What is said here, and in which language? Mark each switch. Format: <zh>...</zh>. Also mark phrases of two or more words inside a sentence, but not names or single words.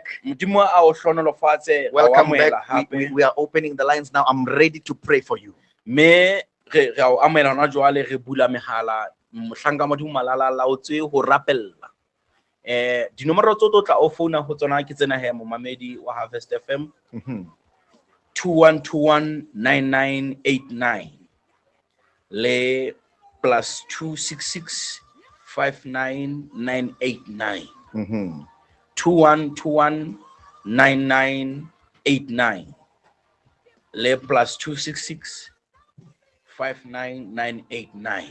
<st>Modimo a o hlonolofatse.</st> <en>Welcome back. We are opening the lines now. I'm ready to pray for you.</en> <st>Me re a o amela hona jwale re bula mehala mohlanka modimo malala laotswe ho rapella. Dinomoro tso tlo tla o phone ho tsona ke tsena he momamedi wa Harvest FM 21219989 le +266 59989 21219989 le +266 59989.</st>